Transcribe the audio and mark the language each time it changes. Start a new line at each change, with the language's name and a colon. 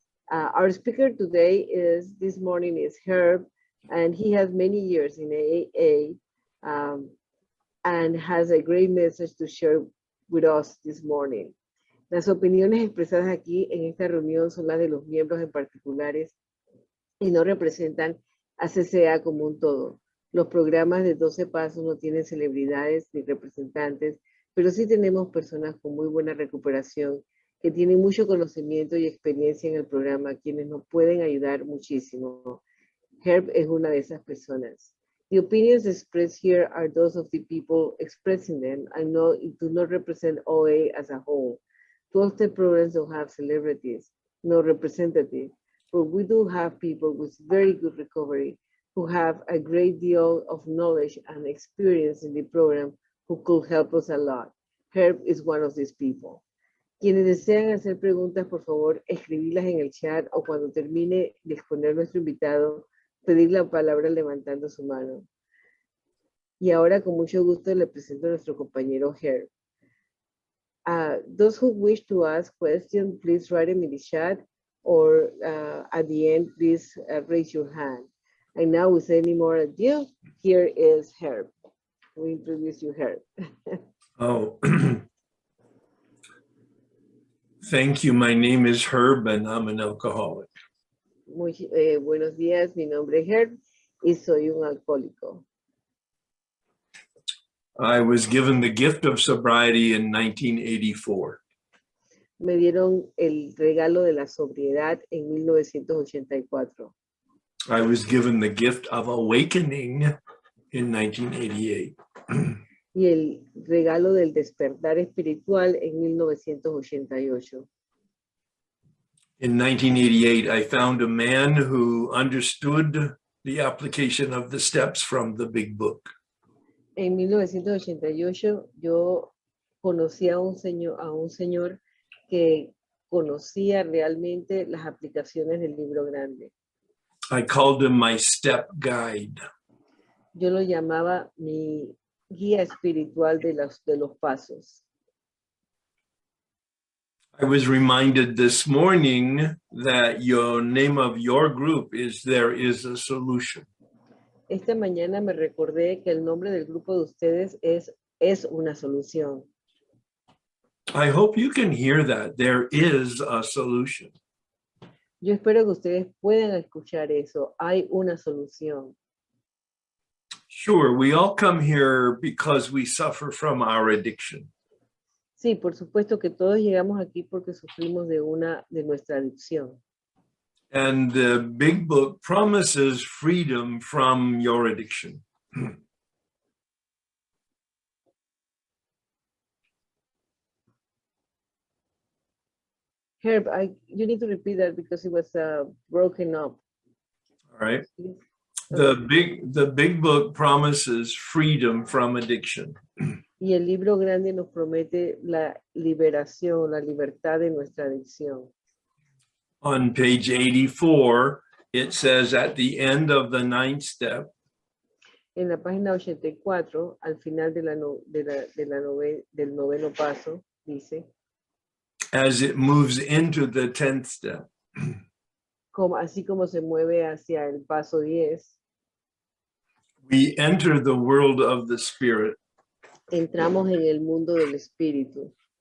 English: Our speaker today this morning is Herb, and he has many years in AA and has a great message to share with us this morning.
Spanish: Las opiniones expresadas aquí en esta reunión son las de los miembros en particulares y no representan a CCA como un todo. Los programas de 12 pasos no tienen celebridades ni representantes, pero sí tenemos personas con muy buena recuperación que tienen mucho conocimiento y experiencia en el programa, quienes nos pueden ayudar muchísimo. Herb es una de esas personas.
English: The opinions expressed here are those of the people expressing them and do not represent OA as a whole. 12 programs don't have celebrities, no representative, but we do have people with very good recovery who have a great deal of knowledge and experience in the program who could help us a lot. Herb is one of these people.
Spanish: Quienes desean hacer preguntas, por favor, escribirlas en el chat o cuando termine de exponer nuestro invitado, pedir la palabra levantando su mano. Y ahora, con mucho gusto, le presento a nuestro compañero Herb.
English: Those who wish to ask questions, please write them in the chat or at the end, please raise your hand. And now, without any more ado, here is Herb. We introduce you, Herb. Oh, thank you. My name is Herb and I'm an alcoholic.
Spanish: Buenos días, mi nombre es Herb y soy un alcohólico.
English: I was given the gift of sobriety in 1984.
Spanish: Me dieron el regalo de la sobriedad en 1984.
English: I was given the gift of awakening in 1988.
Spanish: Y el regalo del despertar espiritual en 1988.
English: In 1988, I found a man who understood the application of the steps from the Big Book.
Spanish: En 1988 yo conocí a un señor que conocía realmente las aplicaciones del libro grande.
English: I called him my step guide.
Spanish: Yo lo llamaba mi guía espiritual de los pasos.
English: I was reminded this morning that your name of your group is There is a Solution.
Spanish: Esta mañana me recordé que el nombre del grupo de ustedes es una solución.
English: I hope you can hear that. There is a solution.
Spanish: Yo espero que ustedes puedan escuchar eso. Hay una solución.
English: Sure, we all come here because we suffer from our addiction.
Spanish: Sí, por supuesto que todos llegamos aquí porque sufrimos de nuestra adicción.
English: And the Big Book promises freedom from your addiction. Herb, you need to repeat that because it was broken up. All right. The Big Book promises freedom from addiction.
Spanish: Y el libro grande nos promete la liberación, la libertad de nuestra adicción.
English: On page 84, it says at the end of the 9th step,
Spanish: En la página 84, al final del noveno paso, dice,
English: as it moves into the 10th step.
Spanish: así como se mueve hacia el paso 10,
English: we enter the world of the spirit.
Spanish: entramos en el mundo del espíritu